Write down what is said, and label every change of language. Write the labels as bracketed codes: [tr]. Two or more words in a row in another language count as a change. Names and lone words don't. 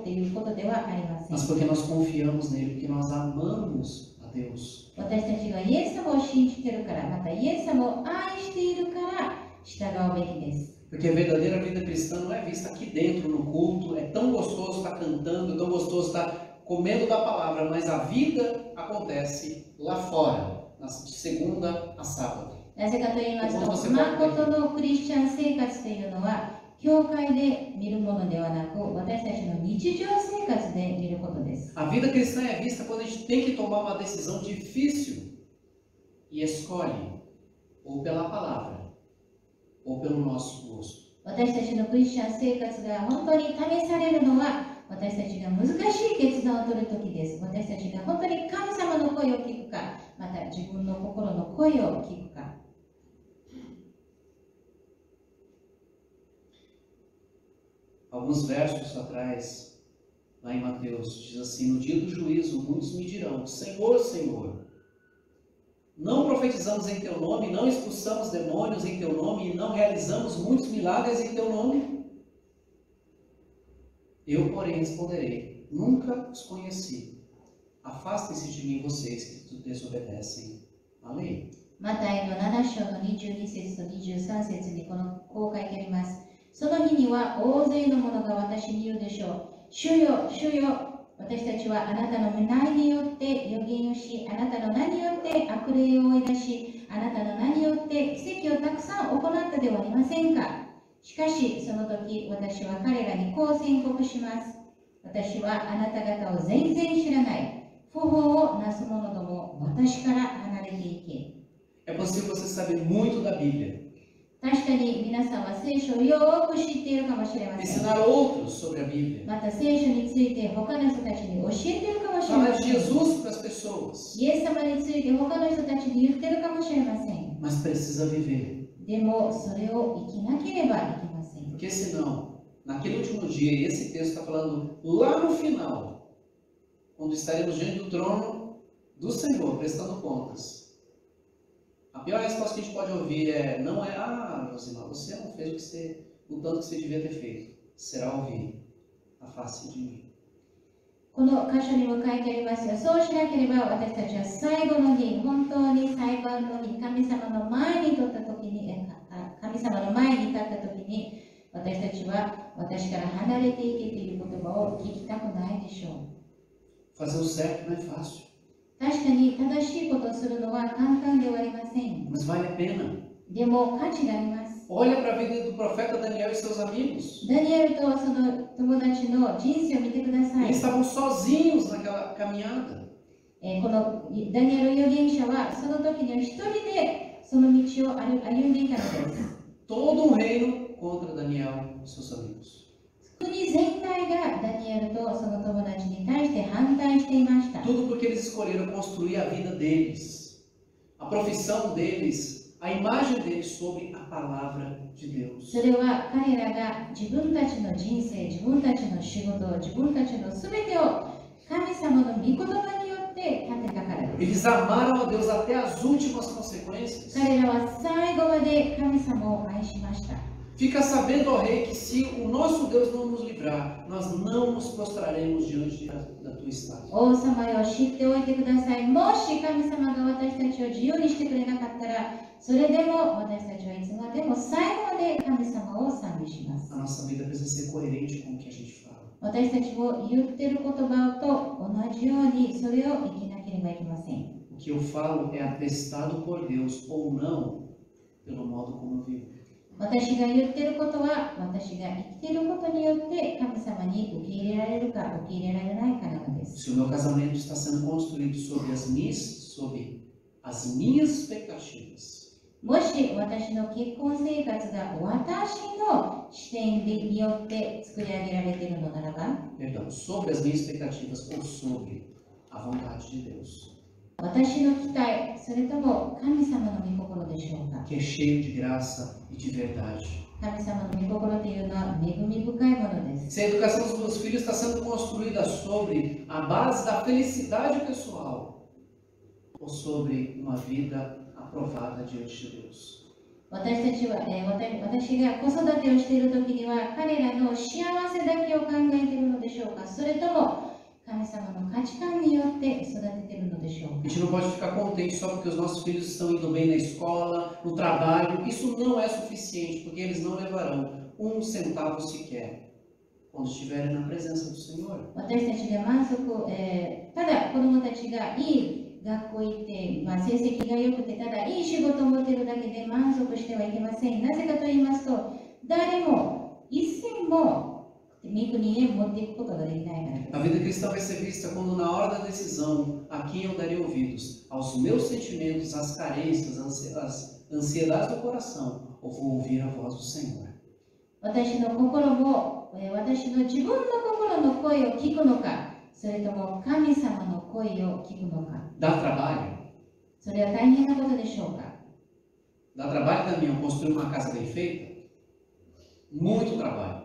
[pt] Mas porque nós confiamos nele, porque nós amamos a Deus. [ja] 私たちがイエス様を信じているから、またイエス様を愛しているから従うべきです。 [pt] Porque a verdadeira vida cristã não é vista aqui dentro no culto, é tão gostoso estar cantando, tão gostoso estar comendo da palavra, mas a vida acontece lá fora, de segunda a sábado. [ja] なぜかと言いますと、誠のクリスチャン生活というのは、教会で見るものではなく、私たちの日常生活で見ることです。 [pt] A vida cristã é vista quando a gente tem que tomar uma decisão difícil e escolhe ou pela palavra ou pelo nosso gosto. [ja] 私たちのクリスチャン生活が本当に試されるのは、私たちが難しい決断を取るときです。私たちが本当に神様の声を聞くか、また自分の心の声を聞くか。 [pt] Alguns versos atrás, lá em Mateus, diz assim: no dia do juízo, muitos me dirão: Senhor, Senhor, não profetizamos em teu nome, não expulsamos demônios em teu nome e não realizamos muitos milagres em teu nome? Eu, porém, responderei: nunca os conheci. Afastem-se de mim, vocês que desobedecem à lei. [ja] マタイの7章の22節と23節にこう書いてあります。その日には大勢の者が私に言うでしょう。主よ、主よ、私たちはあなたの名によって預言をし、あなたの名によって悪霊を追い出し、あなたの名によって奇跡をたくさん行ったではありませんか。しかし、その時、私は彼らにこう宣告します。私はあなた方を全然知らない。不法をなす者ども、私から離れていけ。 [pt] É possível você saber muito da Bíblia. [ja] 確かに皆さんは聖書をよく知っているかもしれません。 [pt] Ensinar outros sobre a Bíblia. [ja] また聖書について他の人たちに教えているかもしれま [pt] Falar [ja] せ [pt] de [ja] ん。 [pt] Jesus para as pessoas. [ja] イエス様について他の人たちに言ってるかもしれません。 [pt] Mas precisa viver. [ja] でもそれを生きなければいけません。 [pt] Porque senão, naquele último dia, e esse texto está falando lá no final, quando estaremos diante do trono do Senhor, prestando contas. A pior resposta que a gente pode ouvir não é: ah, Josimar, você não fez o tanto que você devia ter feito. Será ouvir: afaste de mim. [ja] この箇所にも書いてありますが、そうしなければ私たちは最後の日、本当に裁判の日、神様の前に立った時に、神様の前に立った時に、私たちは私から離れていけという言葉を聞きたくないでしょう。 [pt] Fazer o certo não é fácil. [ja] 確かに正しいことをするのは簡単ではありません。 [pt] Mas vale a pena. [ja] でも価値があります。 [pt] Olha para a vida do profeta Daniel e seus amigos. [ja] ダニエルとその友達の人生を見てください。 [pt] Eles estavam sozinhos naquela caminhada. [ja] このダニエル預言者はその時には一人でその道を歩んでいたのです。 [pt] Todo um reino contra Daniel e seus amigos. [ja] 国全体がダニエルとその友達に対して反対していました。 [pt] Tudo porque eles escolheram construir a vida deles, a profissão deles, a imagem deles sobre a palavra de Deus. [ja] それは彼らが自分たちの人生、自分たちの仕事、自分たちのすべてを神様の御言葉によって立てたからです。 [pt] Eles amaram a Deus até as últimas consequências. [ja] 彼らは最後まで神様を愛しました。 [pt] Fica sabendo, ó rei, que se o nosso Deus não nos livrar, nós não nos prostraremos diante da tua estátua. [ja] 王様よ、知っておいてください。もし神様が私たちを自由にしてくれなかったら、それでも私たちはいつまでも最後まで神様を賛美します。 [pt] A nossa vida precisa ser coerente com o que a gente fala. [ja] 私たちも言っている言葉と同じようにそれを生きなければいけません。 [pt] O que eu falo é atestado por Deus ou não pelo modo como eu vivo. [ja] 私が言っていることは私が生きていることによって神様に受け入れられるか受け入れられないかなのです。 [pt] Se o meu casamento está sendo construído sobre as minhas expectativas, [ja] もし私の結婚生活が私の視点によって作り上げられているのならば、 [pt] perdão, sobre as minhas expectativas ou sobre a vontade de Deus, [ja] 私の期待、それとも神様の御心でしょうか。 [pt] que é cheio de graça e de verdade. [ja] 神様の御心というのは恵み深いものです。 [pt] Se a educação dos meus filhos está sendo construída sobre a base da felicidade pessoal ou sobre uma vida aprovada diante de Deus. [ja] 私たちは、私が子育てをしている時には彼らの幸せだけを考えているのでしょうか、それとも神様の価値観によって育てているのでしょうか。 [pt] A gente não pode ficar contente só porque os nossos filhos estão indo bem na escola, no trabalho. Isso não é suficiente, porque eles não levarão um centavo sequer quando estiverem na presença do Senhor. [ja] 私たちで満足、ただ子どもたちがいい学校行って、成績が良くて、ただいい仕事を持っているだけで満足してはいけません。なぜかと言いますと、誰も一銭も御国へ持っていくことができないからです。 [pt] A vida cristã vai ser vista quando, na hora da decisão, a quem eu darei ouvidos, aos meus sentimentos, às carências, às ansiedades do coração, ou vou ouvir a voz do Senhor. [ja] 私の心も、私の自分の心の声を聞くのか、それとも神様の声を聞くのか。 [pt] Dá trabalho? [ja] それは大変なことでしょうか。 [pt] Dá trabalho da minha construir uma casa bem feita? Muito trabalho.